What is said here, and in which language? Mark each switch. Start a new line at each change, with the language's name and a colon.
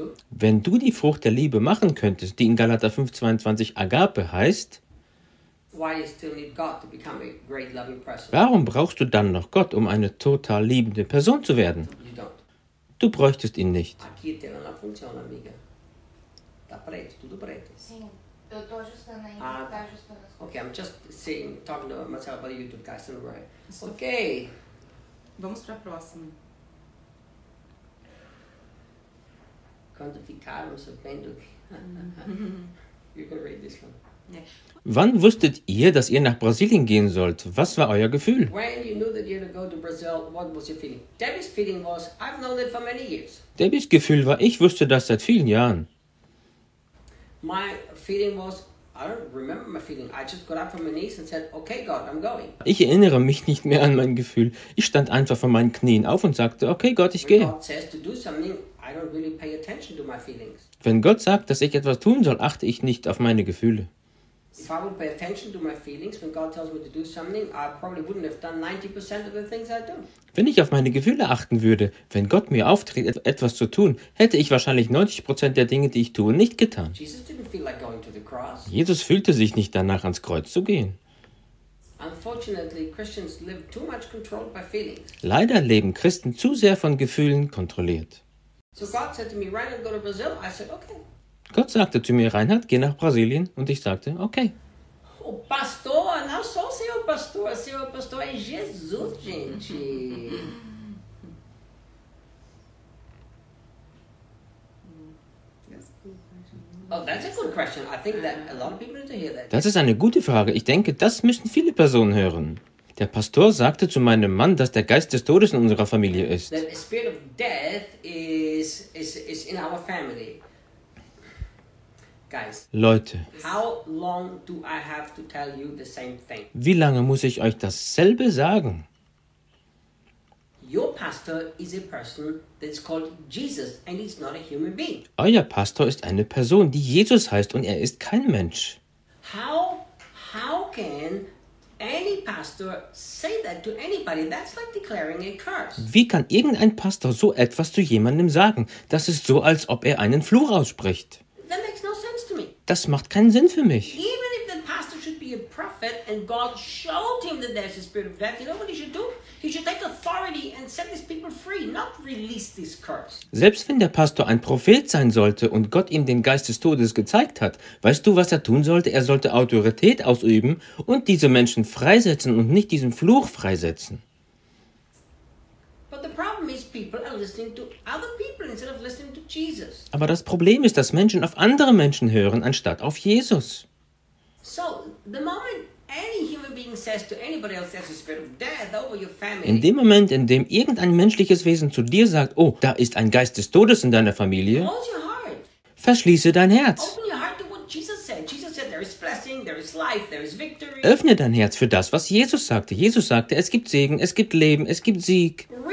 German: Wenn du die Frucht der Liebe machen könntest, die in Galater 5, 22 Agape heißt,
English: why you still need God to become a great loving person?
German: Warum brauchst du dann noch Gott, um eine total liebende Person zu werden?
English: You don't.
German: Du bräuchtest ihn nicht.
Portuguese: Aqui a tela não funciona, amiga. Tá preto, tudo preto. Sim, eu tô ajustando ainda, tá ajustando.
English: Okay, I'm just saying, talking to myself about YouTube guys, don't worry. Okay.
Portuguese: Vamos pra próxima. Quando ficaram sabendo que...
English: You can read this one.
German: Wann wusstet ihr, dass ihr nach Brasilien gehen sollt? Was war euer Gefühl?
English: When you knew that you had to go to Brazil, what was your feeling? Debbie's feeling was, I've known it for many years.
German: Debbie's Gefühl war, ich wusste das seit vielen Jahren.
English: My feeling was, I don't remember my feeling. I just got up from my knees and said, okay, God, I'm going.
German: Ich erinnere mich nicht mehr an mein Gefühl. Ich stand einfach von meinen Knien auf und sagte, okay, Gott, ich gehe.
English: God says to do something, I don't really pay attention to my feelings.
German: Wenn Gott sagt, dass ich etwas tun soll, achte ich nicht auf meine Gefühle.
English: If I would pay attention to my feelings when God tells me to do something, I probably wouldn't have done 90% of the things I do.
German: Wenn ich auf meine Gefühle achten würde, wenn Gott mir auftritt, etwas zu tun, hätte ich wahrscheinlich 90% der Dinge, die ich tue, nicht getan.
English: Jesus didn't feel like going to the cross.
German: Jesus fühlte sich nicht danach, ans Kreuz zu gehen.
English: Unfortunately, Christians live too much controlled by feelings.
German: Leider leben Christen zu sehr von Gefühlen kontrolliert.
English: So God said to me, "Run and go to Brazil." I said, "Okay."
German: Gott sagte zu mir, Reinhard, geh nach Brasilien. Und ich sagte, okay.
Portuguese: Oh, Pastor, não sou seu Pastor. Seu Pastor é Jesus, gente.
English: Oh, that's a good question. I think that a lot of people need to hear that.
German: Das ist eine gute Frage. Ich denke, das müssen viele Personen hören. Der Pastor sagte zu meinem Mann, dass der Geist des Todes in unserer Familie ist.
English: The spirit of death is in our family.
German: Leute,
English: how long do I have to tell you the same thing?
German: Wie lange muss ich euch dasselbe sagen?
English: Your pastor is a person that's called Jesus and he's not a human being.
German: Euer Pastor ist eine Person, die Jesus heißt und er ist kein Mensch.
English: How can any pastor say that to anybody? That's like declaring a curse.
German: Wie kann irgendein Pastor so etwas zu jemandem sagen? Das ist so, als ob er einen Fluch ausspricht. Das macht keinen Sinn für mich.
English: Even if the pastor should be a prophet and God showed him that there's a spirit of death, you know what he should do? He should take authority and set these people free, not release this curse.
German: Selbst wenn der Pastor ein Prophet sein sollte und Gott ihm den Geist des Todes gezeigt hat, weißt du, was er tun sollte? Er sollte Autorität ausüben und diese Menschen freisetzen und nicht diesen Fluch freisetzen.
English: But the problem is people are listening to other people instead of listening to Jesus.
German: Aber das Problem ist, dass Menschen auf andere Menschen hören anstatt auf Jesus.
English: So, the moment any human being says to anybody else there's a spirit of death over your family.
German: In dem Moment, in dem irgendein menschliches Wesen zu dir sagt, oh, da ist ein Geist des Todes in deiner Familie.
English: Close your heart.
German: Verschließe dein Herz.
English: Open your heart to what Jesus said. Jesus said there is blessing, there is life, there is victory.
German: Öffne dein Herz für das, was Jesus sagte. Jesus sagte, es gibt Segen, es gibt Leben, es gibt Sieg.